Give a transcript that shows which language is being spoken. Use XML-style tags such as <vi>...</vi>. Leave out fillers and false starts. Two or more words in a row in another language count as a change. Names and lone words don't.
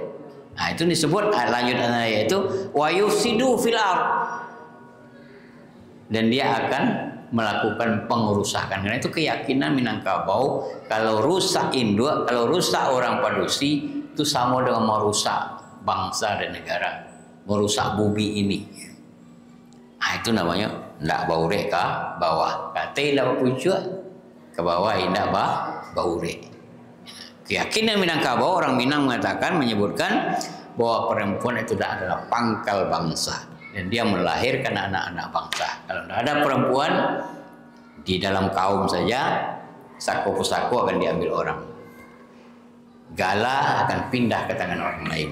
<id>Nah, itu disebut lanjutannya, yaitu</id> <ar>wa yufsidu fil ardh,</ar> <id>dan dia akan melakukan pengerusakan. Karena itu keyakinan Minangkabau, kalau rusak induk, kalau rusak orang Padusi, itu sama dengan merusak bangsa dan negara, merusak bumi ini.</id> <min>Nah, itu namanya ndak baure ke bawah, kate la pucuk ke bawah indak baure.</min> <id>Keyakinan Minangkabau, orang Minang menyebutkan bahwa perempuan itu adalah pangkal bangsa dan dia melahirkan anak-anak bangsa. Kalau tidak ada perempuan di dalam kaum saja, saku pusaku akan diambil orang, gala akan pindah ke tangan orang lain.</id>